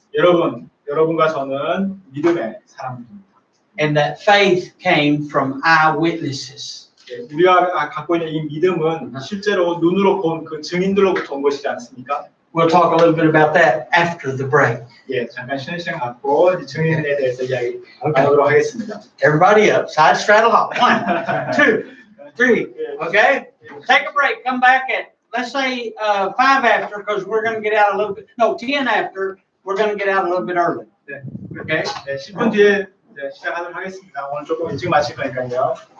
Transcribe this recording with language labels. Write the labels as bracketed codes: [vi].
[ko] 여러분과 저는 믿음의 사람들입니다. [en] And that faith came from eyewitnesses. [ko] 우리가 갖고 있는 이 믿음은 실제로 눈으로 본 그 증인들로부터 온 것이지 않습니까? [en] We'll talk a little bit about that after the break. [ko] 예, 잠깐 쉬는 시간 갖고 증인에 대해서 이야기 나누도록 하겠습니다. [en] Everybody up, side straddle up. 1, 2, 3. Okay? Take a break. Come back at, let's say 5 after, because we're going to get out a little bit. No, 10 after. We're going to get out a little bit early. [ko] 네, [en] Okay? [ko] 네, 10분 뒤에 시작하도록 하겠습니다. 오늘 조금 일찍 마칠 거니까요.